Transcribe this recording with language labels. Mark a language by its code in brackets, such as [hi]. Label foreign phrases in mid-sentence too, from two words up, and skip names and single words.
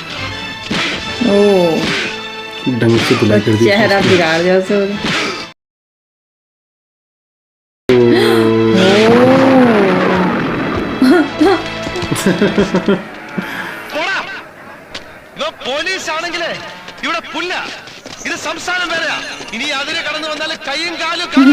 [hi] ढंग से बुला कर दिया. चेहरा बिगाड़ दिया उसे. [ml] പോലീസ് ആണെങ്കിലേ ഇവിടെ പുല്ല. ഇത് സംസ്ഥാനം വേറെയാ. ഇനി അതിന് കടന്നു വന്നാൽ കൈയും കാലും